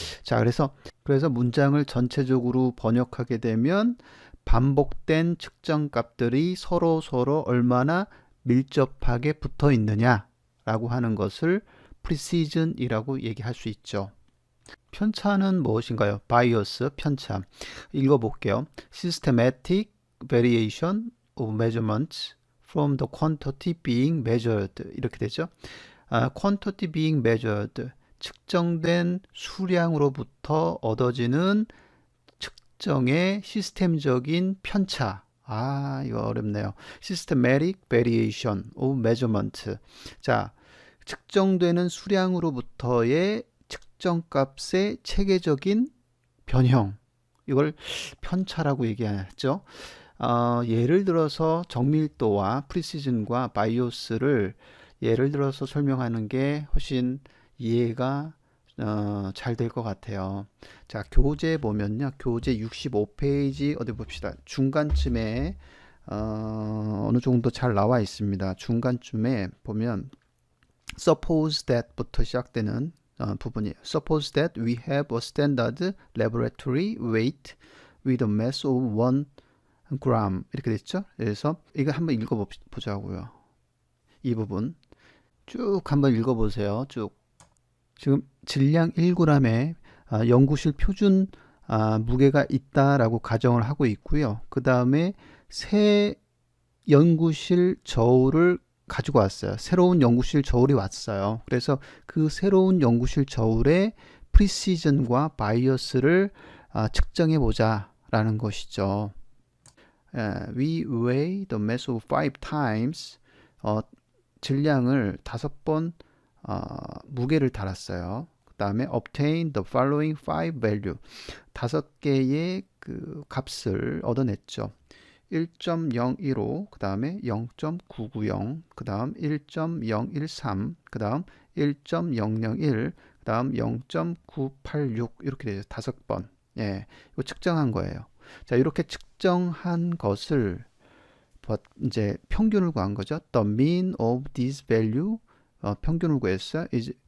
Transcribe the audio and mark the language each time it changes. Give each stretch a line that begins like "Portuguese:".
Korean: 자 그래서 문장을 전체적으로 번역하게 되면 반복된 측정 값들이 서로 얼마나 밀접하게 붙어 있느냐라고 하는 것을 precision이라고 얘기할 수 있죠. 편차는 무엇인가요? bias, 편차. 읽어볼게요.
English: systematic variation of measurements from the quantity being measured
Korean: 이렇게 되죠.
English: quantity being measured
Korean: 측정된 수량으로부터 얻어지는 측정의 시스템적인 편차. 이거 어렵네요.
English: Systematic variation of measurement.
Korean: 자, 측정되는 수량으로부터의 측정값의 체계적인 변형. 이걸 편차라고 얘기하죠. 예를 들어서 정밀도와 프리시즌과 바이오스를 예를 들어서 설명하는 게 훨씬 이해가 잘 될 것 같아요. 자, 교재 보면요. 교재 65페이지 어디 봅시다. 중간쯤에 어느 정도 잘 나와 있습니다. 중간쯤에 보면
English: suppose that
Korean: 부터 시작되는 부분이에요.
English: Suppose that we have a standard laboratory weight with a mass of 1 gram
Korean: 이렇게 됐죠. 그래서 이거 한번 읽어보자고요. 이 부분 쭉 한번 읽어보세요. 쭉 지금 질량 1g에 연구실 표준 무게가 있다라고 가정을 하고 있고요. 그 다음에 새 연구실 저울을 가지고 왔어요. 새로운 연구실 저울이 왔어요. 그래서 그 새로운 연구실 저울의 프리시전과 바이어스를 측정해 보자라는 것이죠.
English: We weigh the mass of 5 times.
Korean: 질량을 5번 무게를 달았어요. 그 다음에
English: obtain the following 5 value.
Korean: 5개의 그 값을 얻어냈죠. 1.015, 그 다음에 0.990, 그 다음 1.013, 그 다음 1.001, 그 다음 0.986 이렇게 되죠. 5번. 예, 이거 측정한 거예요. 자, 이렇게 측정한 것을 이제 평균을 구한 거죠.
English: The mean of this value
Korean: 평균을 구했어요.
English: is